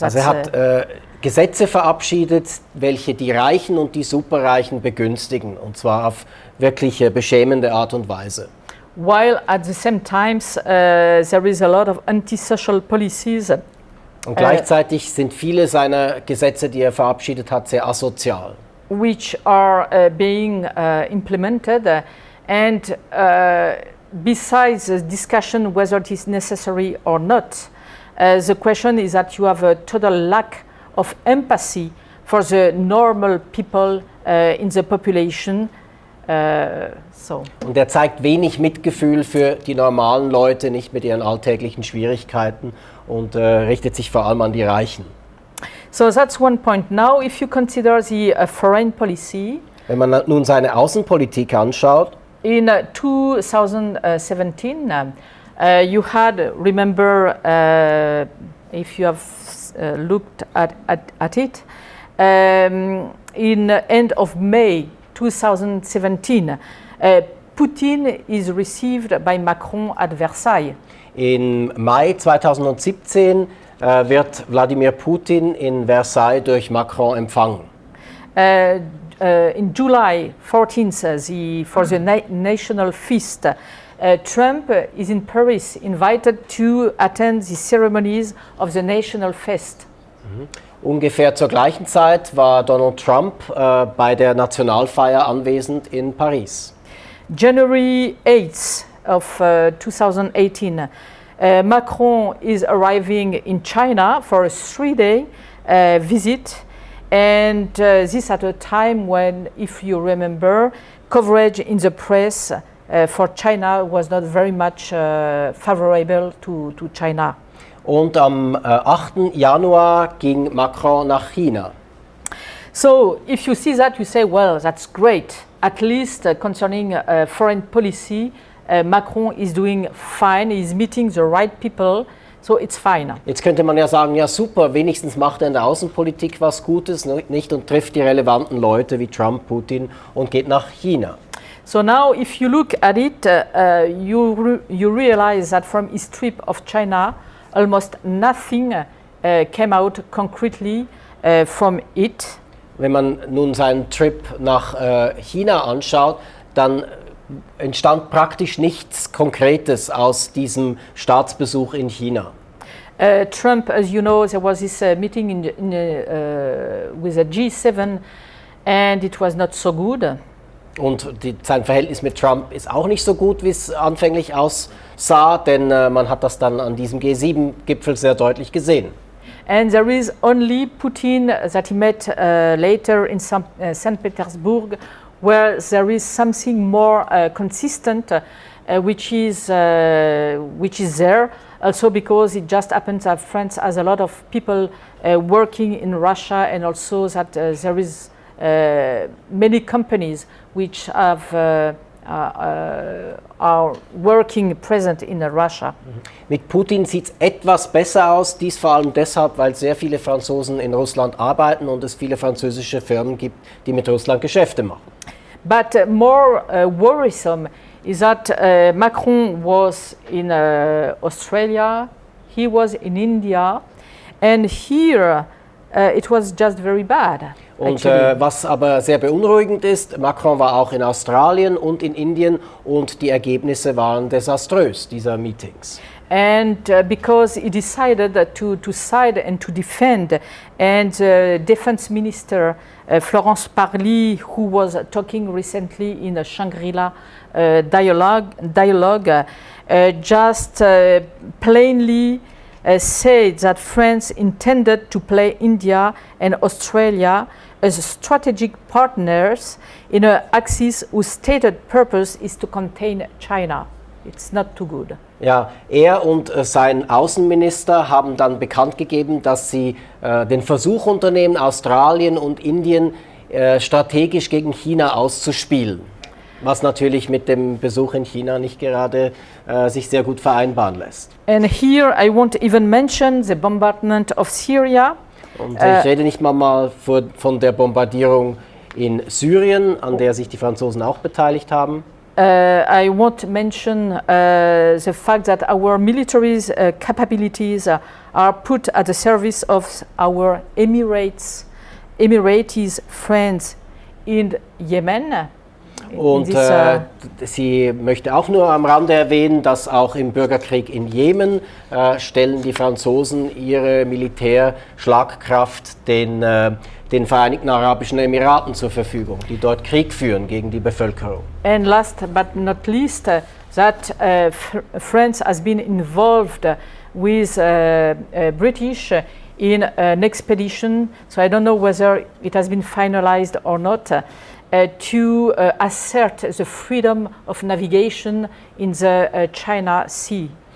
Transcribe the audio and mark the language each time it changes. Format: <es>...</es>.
<de>Also er hat Gesetze verabschiedet, welche die Reichen und die Superreichen begünstigen, und zwar auf wirklich beschämende Art und Weise.</de> <en>While at the same time there is a lot of antisocial policies.</en> <de>Und gleichzeitig sind viele seiner Gesetze, die er verabschiedet hat, sehr asozial.</de> <en>Which are being implemented and besides the discussion whether it is necessary or not, the question is that you have a total lack of empathy for the normal people in the population.</en> <de>Und er zeigt wenig Mitgefühl für die normalen Leute, nicht mit ihren alltäglichen Schwierigkeiten, und richtet sich vor allem an die Reichen.</de> <en>So that's one point. Now, if you consider the foreign policy,</en> <de>wenn man nun seine Außenpolitik anschaut,</de> <en>in 2017, you had, remember, if you have looked at it, in end of May 2017, Putin is received by Macron at Versailles.</en> <de>In Mai 2017 wird Wladimir Putin in Versailles durch Macron empfangen.</de> <en>In July 14th, for the national feast, Trump is in Paris, invited to attend the ceremonies of the national fest.</en> <de>Ungefähr zur gleichen Zeit war Donald Trump bei der Nationalfeier anwesend in Paris.</de> <en>January 8th of 2018, Macron is arriving in China for a 3-day visit, and this at a time when, if you remember, coverage in the press for China was not very much favorable to China.</en> <de>Und am 8. Januar ging Macron nach China.</de> <en>So if you see that, you say, well, that's great. At least concerning foreign policy, Macron is doing fine, he's meeting the right people, so it's fine.</en> <de>Jetzt könnte man ja sagen, ja super, wenigstens macht er in der Außenpolitik was Gutes, nicht, und trifft die relevanten Leute wie Trump, Putin und geht nach China.</de> <en>So now if you look at it, you realize that from his trip of China, almost nothing came out concretely from it.</en> <de>Wenn man nun seinen Trip nach China anschaut, dann entstand praktisch nichts Konkretes aus diesem Staatsbesuch in China.</de> <en>Trump, as you know, there was this meeting with a G7 and it was not so good.</en> <de>Und sein Verhältnis mit Trump ist auch nicht so gut, wie es anfänglich aussah, denn man hat das dann an diesem G7-Gipfel sehr deutlich gesehen.</de> <en>And there is only Putin that he met later in St. Petersburg, where there is something more consistent, which is there. also because it just happens that France has a lot of people working in Russia, and also that there is many companies which have are working present in Russia.</en> <de>Mit Putin sieht es etwas besser aus, dies vor allem deshalb, weil sehr viele Franzosen in Russland arbeiten und es viele französische Firmen gibt, die mit Russland Geschäfte machen.</de> <en>But more worrisome is that Macron was in Australia, he was in India, and here it was just very bad.</en> <de>Und was aber sehr beunruhigend ist, Macron war auch in Australien und in Indien und die Ergebnisse waren desaströs dieser Meetings.</de> <en>And because he decided to side and to defend, and Defense Minister Florence Parly, who was talking recently in a Shangri-La dialogue, just plainly said that France intended to play India and Australia as strategic partners in an axis whose stated purpose is to contain China. It's not too good.</en> <de>Ja, er und sein Außenminister haben dann bekannt gegeben, dass sie den Versuch unternehmen, Australien und Indien strategisch gegen China auszuspielen. Was natürlich mit dem Besuch in China nicht gerade sich sehr gut vereinbaren lässt.</de> <en>And here I won't even mention the bombardment of Syria.</en> <de>Und ich rede nicht mal von der Bombardierung in Syrien, an der sich die Franzosen auch beteiligt haben.</de> <en>I won't mention the fact that our military's capabilities are put at the service of our Emirates friends in Yemen.</en> <de>Und sie möchte auch nur am Rande erwähnen, dass auch im Bürgerkrieg in Jemen stellen die Franzosen ihre Militärschlagkraft den Vereinigten Arabischen Emiraten zur Verfügung, die dort Krieg führen gegen die Bevölkerung.</de> <en>And last but not least, that France has been involved with British in an expedition, so I don't know whether it has been finalized or not, to assert the freedom of navigation in the China Sea.</en>